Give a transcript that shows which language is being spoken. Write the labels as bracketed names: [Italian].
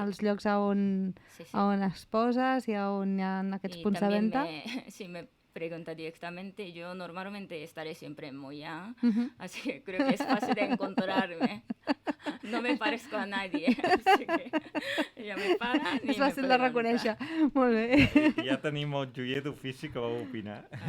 [Catalan] Els llocs on exposes i on hi ha aquests punts de venda? [Spanish] Si me pregunta directamente, yo normalmente estaré siempre en Moya, así que creo que es fácil de encontrarme. No me parezco a nadie, así que [Catalan] ja me paran i És fàcil de reconèixer. Molt bé. I ja tenim el joier d'ofici que va opinar.